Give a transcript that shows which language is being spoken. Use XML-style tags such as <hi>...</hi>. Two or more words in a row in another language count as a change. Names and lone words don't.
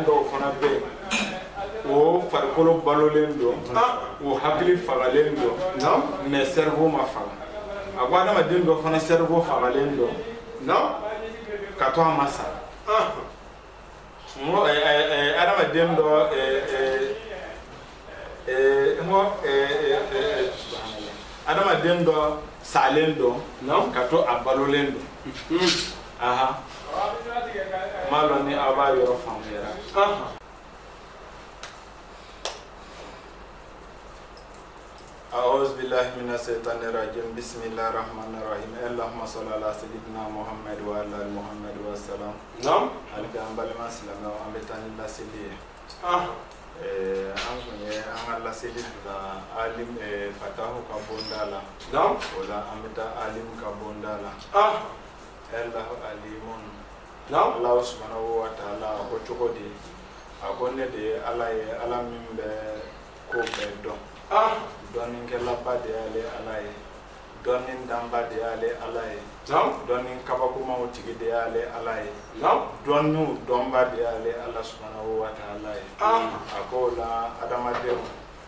<bm>dɔw fana bɛ yen o farikolo balolen don o hakili fagalen don</bm> <fr>mais cerveau</fr> <bm>ma faga a ko adamaden dɔ fana cerveau fagalen don ka to a ma sa n ko adamaden dɔ adamaden dɔ salen don ka to a balolen don m'a dɔn ni aw b'a yɔrɔ faamuyara</bm> <ar>أعوذ بالله من الشيطان الرجيم بسم الله الرحمن الرحيم اللهم صل على سيدنا محمد وعلى محمد وسلم</ar> <bm>hali bi an balima silamɛw an bɛ taa ni laseli ye an kun ye an ka laseli bila alim fatahu ka bonda la o la an bɛ taa alim ka bonda la</bm> <ar>الله عليم</ar> <bm>Allah</bm> <ar>سبحانه وتعالى</ar> <bm>a ko cogo di a ko ne de ye ala ye ala min bɛ ko bɛɛ dɔn dɔnnikɛlaba de y'ale ala ye dɔnni danba de y'ale ala ye dɔnni kabakomaw tigi de y'ale ala ye dɔnniw dɔnba de y'ale ala</bm> <ar>سبحانه وتعالى</ar> <bm>ye a ko la adamadenw</bm>